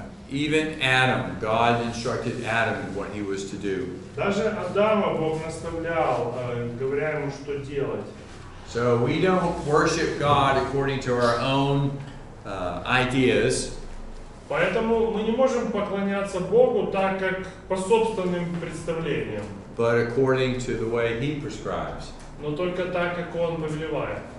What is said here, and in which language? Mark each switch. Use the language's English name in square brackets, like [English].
[English] Even Adam, God instructed Adam in what he was to do. [Russian] Даже Адама Бог наставлял, говоря ему, что делать. [English] So we don't worship God according to our own ideas. [Russian] Поэтому мы не можем поклоняться Богу так, как по собственным представлениям, [English] But according to the way he prescribes. [Russian] но только так, как Он повелевает.